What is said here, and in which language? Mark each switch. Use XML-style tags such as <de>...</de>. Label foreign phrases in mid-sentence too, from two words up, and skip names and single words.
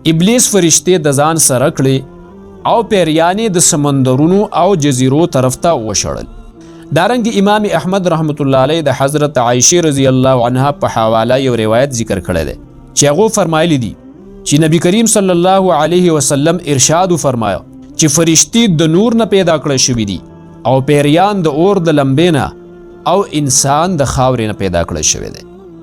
<ps>ابلیس فرشتې د ځان سره کړې او پیریانې د سمندرونو او جزیرو طرف ته وشړل. دارنګ امام احمد</ps> <ar>رحمت الله علیه</ar> <ps>د حضرت عائشه</ps> <ar>رضی الله عنها</ar> <ps>په حواله یو روایت ذکر کړی دی چې هغه فرمایلی دي چې نبی کریم</ps> <ar>صلی الله علیه وسلم</ar> <ur>ارشاد فرمایا</ur> <ps>چې فرشتې د نور نه پیدا کړی شوي دي او پیریان د اور د لمبې نه او انسان د خاورې نه پیدا کړی شوی دی.</ps>